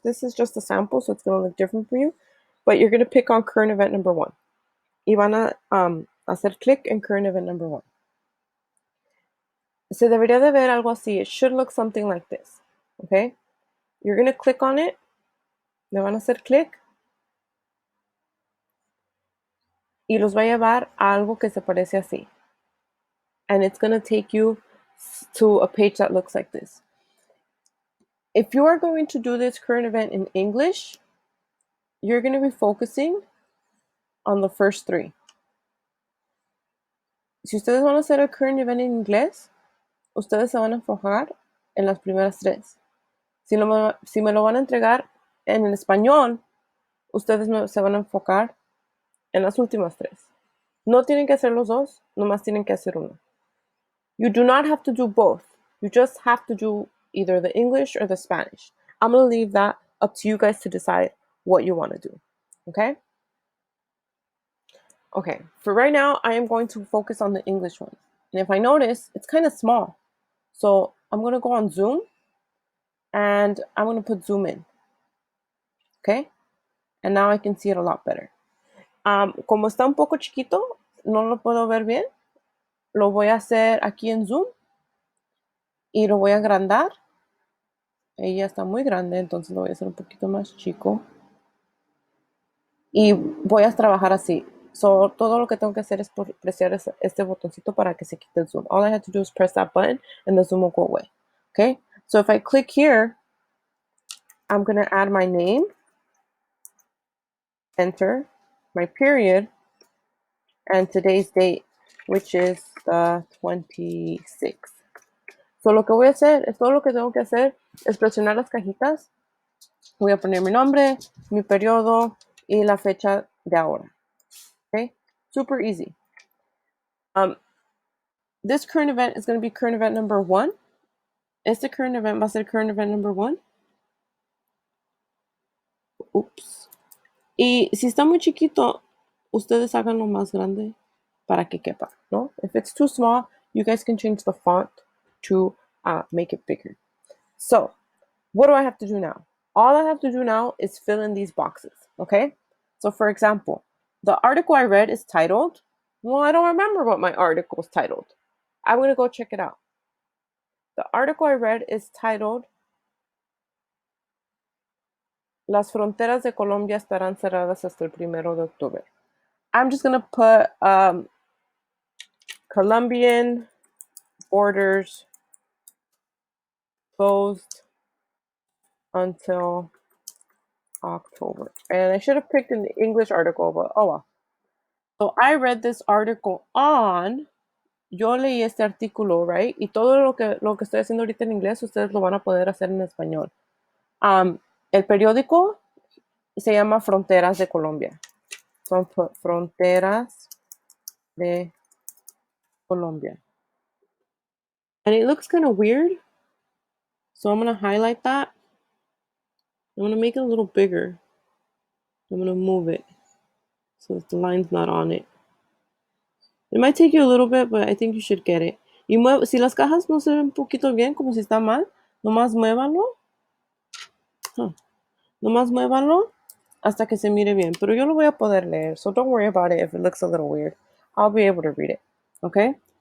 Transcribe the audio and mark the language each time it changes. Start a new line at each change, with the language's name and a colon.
English: This is just a sample, so it's going to look different for you. But you're going to pick on current event number 1.
Spanish: Y van a hacer click en current event number 1. Se debería de ver algo así.
English: It should look something like this. Okay? You're going to click on it.
Spanish: Le van a hacer click. Y los va a llevar a algo que se parece así.
English: And it's going to take you to a page that looks like this. If you are going to do this current event in English, you're going to be focusing on the first 3.
Spanish: Si ustedes van a hacer el current event en inglés, ustedes se van a enfocar en las primeras 3. Si me lo van a entregar en el español, ustedes se van a enfocar en las últimas 3. No tienen que hacer los 2, nomás tienen que hacer uno.
English: You do not have to do both. You just have to do either the English or the Spanish. I'm going to leave that up to you guys to decide what you want to do. Okay? Okay, for right now, I am going to focus on the English one. And if I notice, it's kind of small. So I'm going to go on Zoom and I'm going to put zoom in. Okay? And now I can see it a lot better.
Spanish: Como está un poco chiquito, no lo puedo ver bien. Lo voy a hacer aquí en Zoom y lo voy a agrandar. Ella está muy grande, entonces lo voy a hacer un poquito más chico. Y voy a trabajar así. So, todo lo que tengo que hacer es presionar este botoncito para que se quite el zoom.
English: All I have to do is press that button and the zoom will go away. Okay? So if I click here, I'm going to add my name. enter my period, and today's date, which is the 26th.
Spanish: So lo que voy a hacer, es todo lo que tengo que hacer, es presionar las cajitas. Voy a poner mi nombre, mi periodo y la fecha de ahora.
English: Okay? Super easy. This current event is going to be current event number 1.
Spanish: Este current event va a ser current event number 1. Oops. Y si está muy chiquito, ustedes háganlo más grande para que quepa, ¿no?
English: If it's too small, you guys can change the font to make it bigger. So, what do I have to do now? All I have to do now is fill in these boxes, okay? So, for example, the article I read is titled, well, I don't remember what my article is titled. I'm going to go check it out. The article I read is titled,
Spanish: Las fronteras de Colombia estarán cerradas hasta el 1 de octubre.
English: I'm just going to put Colombian borders closed until October. And I should have picked an English article, but oh well. So I read this article on,
Spanish: yo leí este artículo,
English: right?
Spanish: Y todo lo que estoy haciendo ahorita en inglés, ustedes lo van a poder hacer en español. El periódico se llama Fronteras de Colombia. Son Fronteras de Colombia.
English: And it looks kind of weird. So I'm going to highlight that. I'm going to make it a little bigger. I'm going to move it so that the line's not on it. It might take you a little bit, but I think you should get it.
Spanish: Y si las cajas no se ven un poquito bien, como si está mal, nomás muévanlo. Nomás muévanlo hasta que se mire bien. Pero yo lo voy a poder leer,
English: so don't worry about it if it looks a little weird. I'll be able to read it. Okay?